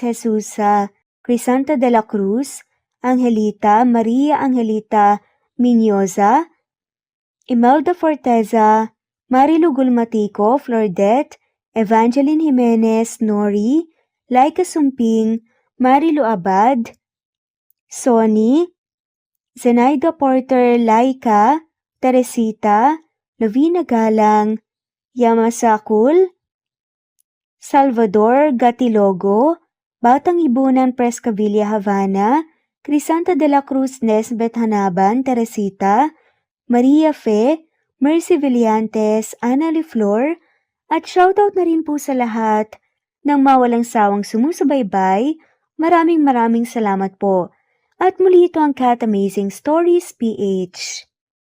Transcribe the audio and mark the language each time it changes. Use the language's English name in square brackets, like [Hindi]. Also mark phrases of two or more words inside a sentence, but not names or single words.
[Filipino] Jesusa, Crisanta de la Cruz, Angelita, Maria Angelita Minyoza, Imelda Forteza, Marilu Gulmatico, Flordette, Evangeline Jimenez, Nori, Laika Sumping, Marilu Abad, Sonny, Zenaida Porter, Laika, Teresita, Lovina Galang, Yamasakul, Salvador Gatilogo, Batang Ibunan Prescavilla Havana, Crisanta de la Cruz Nesbet Hanaban, Teresita, Maria Fe, Mercy Villantes, Annalie Flor, at shoutout na rin po sa lahat ng mawalang sawang sumusubaybay. Maraming salamat po. At muli ito ang Cat Amazing Stories PH.